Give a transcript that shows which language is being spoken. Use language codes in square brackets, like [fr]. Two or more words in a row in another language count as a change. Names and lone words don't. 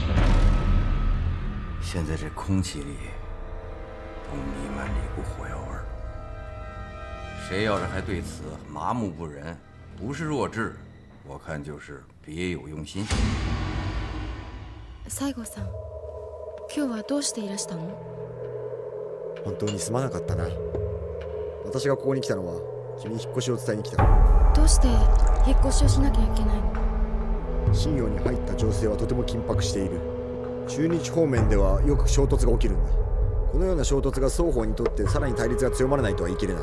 [zh] 现在这空气里都弥漫着一股火药味儿，谁要是还对此麻木不仁，不是弱智，我看就是别有用心。 [ja] 西郷さん、今日はどうしていらしたの？本当にすまなかったな。私がここに来たのは君に引っ越しを伝えに来た。どうして引っ越しをしなきゃいけないの？信陽に入った情勢はとても緊迫している。中日方面ではよく衝突が起きるんだ。このような衝突が双方にとってさらに対立が強まらないとは言い切れない。